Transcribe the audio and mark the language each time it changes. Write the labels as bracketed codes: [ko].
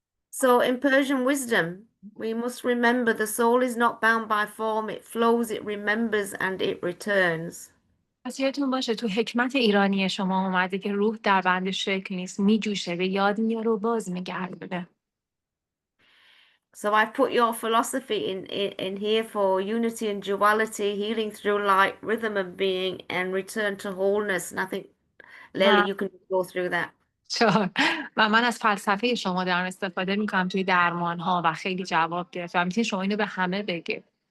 [en] So in Persian wisdom, we must remember the soul is not bound by form, it flows, it remembers, and it returns. [fa] پس یادتون باشه تو حکمت ایرانی شما اومده که روح در بند شکل نیست، میجوشه، به یاد میاره و باز میگردونه. [en] So I've put your philosophy in here for unity and duality, healing through light, rhythm of being, and return to wholeness. And I think, Leila, you can go through that. [fa] و من از فلسفه شما دارم استفاده میکنم توی درمان ها و خیلی جواب گرفتم. میتونید شما اینو به همه بگید.